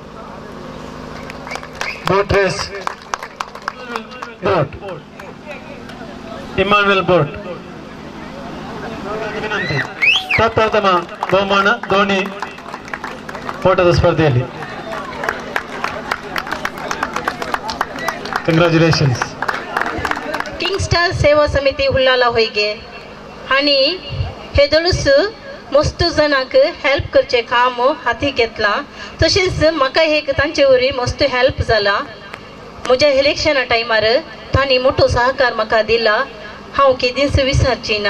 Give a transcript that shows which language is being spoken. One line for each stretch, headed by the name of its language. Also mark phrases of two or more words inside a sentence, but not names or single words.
Kannada: ಬೋಟ್ ರೇಸ್ ಬೋಟ್, ಇಮ್ಮಾನ್ಯುಯಲ್ ಬೋಟ್. ಪ್ರಪ್ರಥಮ ಬಹುಮಾನ ಧೋನಿ ಓಟದ ಸ್ಪರ್ಧೆಯಲ್ಲಿ. ಕಂಗ್ರ್ಯಾಚುಲೇಷನ್ಸ್.
Konkani: किंग स्टार सेवा समिती हुल्लाला होईगे आणि हे दळूस मस्त जणांक हेल्प करचे काम हाती घेतला. तशेंच म्हाका एक तांचे वरी मस्त हेल्प जाला. म्हज्या इलेक्शना टायमार तांणी मोठो सहकार म्हाका दिला, हांव केदींच विसरची ना.